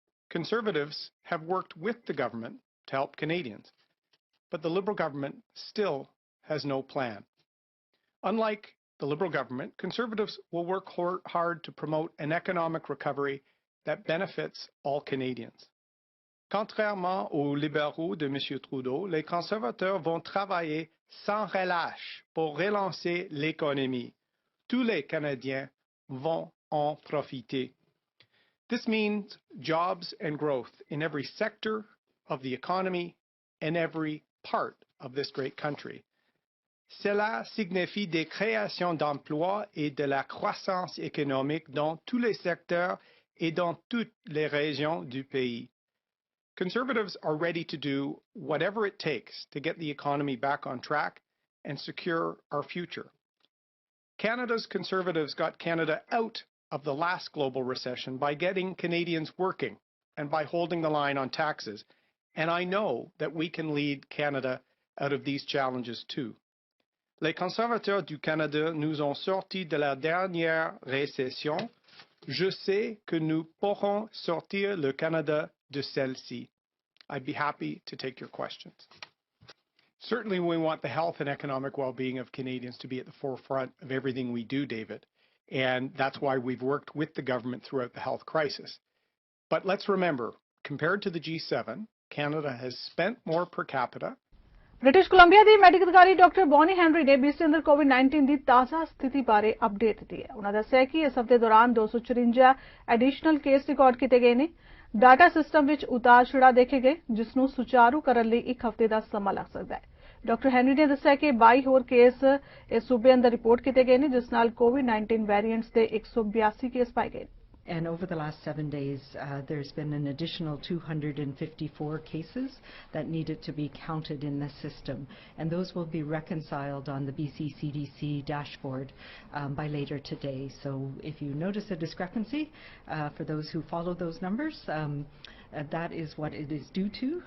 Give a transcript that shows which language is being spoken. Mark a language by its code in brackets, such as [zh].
[en] Conservatives have worked with the government to help Canadians, but the Liberal government still has no plan. Unlike the Liberal government, Conservatives will work hard to promote an economic recovery that benefits all Canadians. [fr] Contrairement aux libéraux de M. Trudeau, les conservateurs vont travailler sans relâche pour relancer l'économie. Tous les Canadiens vont en profiter. [en] This means jobs and growth in every sector of the economy and every part of this great country. [fr] Cela signifie des créations d'emplois et de la croissance économique dans tous les secteurs et dans toutes les régions du pays. [en] Conservatives are ready to do whatever it takes to get the economy back on track and secure our future. Canada's Conservatives got Canada out of the last global recession by getting Canadians working and by holding the line on taxes. And I know that we can lead Canada out of these challenges too. [fr] Les conservateurs du Canada nous ont sortis de la dernière récession. Je sais que nous pourrons sortir le Canada de celle-ci. [en] I'd be happy to take your questions. Certainly we want the health and economic well-being of Canadians to be at the forefront of everything we do, David. And that's why we've worked with the government throughout the health crisis. But let's remember, compared to the G7, Canada has spent more per capita. [pa] British Columbia ਦੀ medical ਅਧਿਕਾਰੀ doctor Bonnie Henry ਨੇ BC ਅੰਦਰ ਕੋਵਿਡ-19 ਦੀ ਤਾਜ਼ਾ ਸਥਿਤੀ ਬਾਰੇ update ਦਿੱਤੀ ਹੈ। ਉਹਨਾਂ ਦੱਸਿਆ ਕਿ ਇਸ ਹਫ਼ਤੇ ਦੌਰਾਨ 254 ਐਡੀਸ਼ਨਲ ਕੇਸ ਰਿਕਾਰਡ ਕੀਤੇ ਗਏ ਨੇ। ਡਾਟਾ ਸਿਸਟਮ ਵਿੱਚ ਉਤਾਰ ਚੜਾਅ ਦੇਖੇ ਗਏ, ਜਿਸ ਨੂੰ ਸੁਚਾਰੂ ਕਰਨ ਲਈ 1 ਹਫ਼ਤੇ ਦਾ ਸਮਾਂ ਲੱਗ ਸਕਦਾ ਹੈ। ਡਾਕਟਰ ਹੈਨਰੀ ਨੇ ਦੱਸਿਆ ਕਿ 22 ਹੋਰ ਕੇਸ ਇਸ ਸੂਬੇ ਅੰਦਰ ਰਿਪੋਰਟ ਕੀਤੇ ਗਏ ਨੇ, ਜਿਸ ਨਾਲ ਕੋਵਿਡ-19 ਵੈਰੀਐਂਟਸ ਦੇ 182 ਕੇਸ ਪਾਏ ਗਏ। [en] And over the last 7 days, there's been an additional 254 cases that needed to be counted in the system. And those will be reconciled on the BC CDC dashboard by later today. So if you notice a discrepancy, for those who follow those numbers, that is what it is due to.